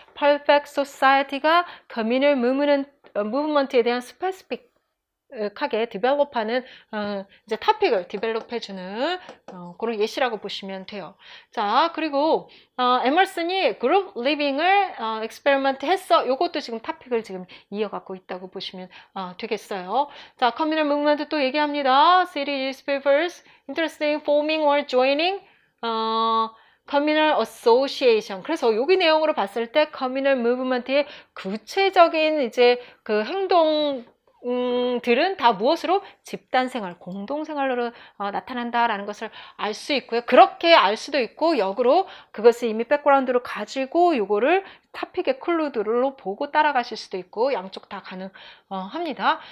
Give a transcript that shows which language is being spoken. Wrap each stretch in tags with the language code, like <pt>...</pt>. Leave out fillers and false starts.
<ko>Perfect Society가 Communal Movement에 대한 스페시픽하게 디벨롭하는 이제 토픽을 디벨롭해주는 그런 예시라고 보시면 돼요. 자, 그리고 에머슨이 그룹 리빙을 익스페리먼트 했어. 요것도 지금 토픽을 지금 이어가고 있다고 보시면 되겠어요. 자, 커뮤널 무브먼트 또 얘기합니다.</ko> <en>City newspapers interested in forming or joining communal association.</en> <ko>그래서 여기 내용으로 봤을 때 communal movement의 구체적인 이제 그 행동 들은 다 무엇으로? 집단생활, 공동생활로 나타난다라는 것을 알 수 있고요. 그렇게 알 수도 있고 역으로 그것을 이미 백그라운드로 가지고 요거를 토픽의 클루드로 보고 따라가실 수도 있고 양쪽 다 가능합니다.</ko>